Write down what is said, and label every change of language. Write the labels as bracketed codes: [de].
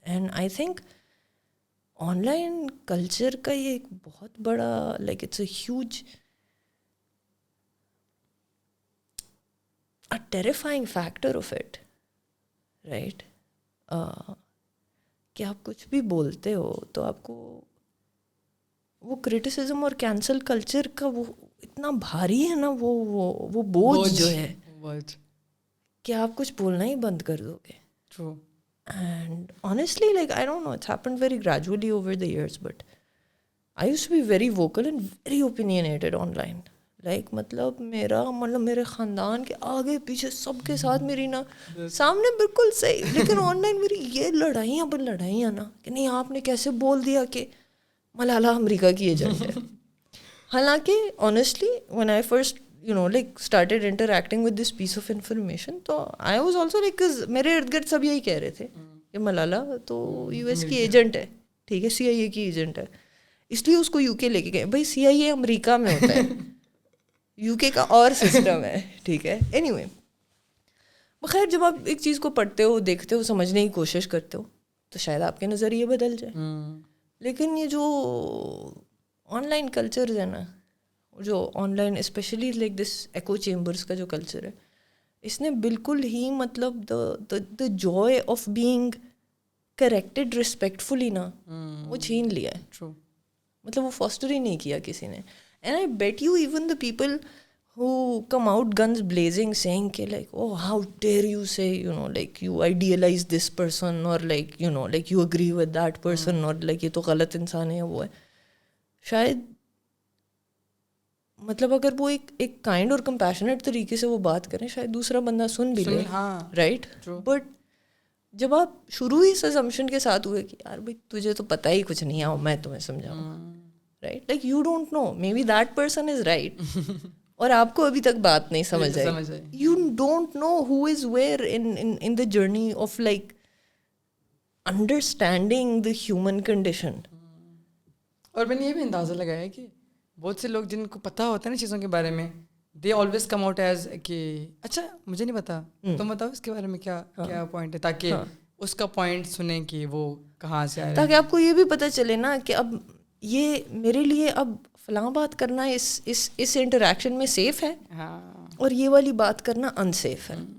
[en] and I think online culture [ur] کا یہ ایک بہت بڑا [en] Like it's a huge a terrifying factor of it, right? [ur] کہ آپ کچھ بھی بولتے ہو تو آپ کو وہ کرٹیسزم اور کینسل کلچر کا وہ اتنا بھاری ہے نا, وہ بوجھ جو ہے کہ آپ کچھ بولنا ہی بند کر دو گے. [en] True. And honestly, like, I don't know, it's happened very gradually over the years, but I used to be very vocal and very opinionated online. [ur] Like مطلب میرے خاندان کے آگے پیچھے سب کے ساتھ میری نا سامنے بالکل صحیح, لیکن آن لائن میری یہ لڑائیاں نا کہ نہیں آپ نے کیسے بول دیا کہ ملالہ امریکہ کی ایجنٹ ہے. حالانکہ honestly [en] when I first like started interacting with this piece of information, [ur] تو [en] I was also like, [ur] میرے ارد گرد سب یہی کہہ رہے تھے کہ ملالہ تو US کی ایجنٹ ہے, ٹھیک ہے, CIA کی ایجنٹ ہے, اس لیے اس کو UK لے کے گئے. بھائی CIA امریکہ میں ہوتا ہے, UK کا اور سسٹم ہے, ٹھیک ہے. اینی وے, بخیر جب آپ ایک چیز کو پڑھتے ہو, دیکھتے ہو, سمجھنے کی کوشش کرتے ہو تو شاید آپ کے نظریے بدل جائے. لیکن یہ جو آن لائن کلچرز ہے نا, جو on line especially like this eco chambers کا جو کلچر ہے, اس نے بالکل ہی مطلب [en] the joy of being corrected respectfully [ur] نا وہ چھین لیا ہے. مطلب وہ فاسٹر ہی نہیں کیا کسی نے. [en] And I bet you even the people who come out guns blazing saying ke like, oh, how dare you say, like you idealize this person, or like, like you agree with that person, or like [ur] یہ تو غلط انسان ہے, وہ ہے. شاید مطلب اگر وہ ایک کائنڈ اور کمپیشنیٹ طریقے سے وہ بات کریں, شاید دوسرا بندہ سن بھی لے, رائٹ. بٹ جب آپ شروع ہی اس assumption کے ساتھ ہوئے کہ یار بھائی تجھے تو پتہ ہی کچھ نہیں, آؤ میں تمہیں سمجھاؤں, right? [en] Like you don't know, maybe that person is right [ur] اور آپ کو ابھی تک بات نہیں سمجھ آئی. [en] You don't know who is where in the journey of like understanding the human condition. [ur] اور میں نے یہ بھی اندازہ لگایا کہ بہت سے لوگ جن کو پتہ ہوتا ہے نا چیزوں کے بارے میں, [en] they always come out as [ur] کہ اچھا مجھے نہیں پتا, تم بتاؤ اس کے بارے میں کیا پوائنٹ ہے, تاکہ اس کا پوائنٹ سنیں کہ وہ کہاں سے آیا, تاکہ آپ کو یہ بھی پتہ چلے نا کہ اب یہ میرے لیے اب فلاں بات کرنا اس انٹریکشن میں سیف ہے, اور یہ والی بات کرنا انسیف ہے.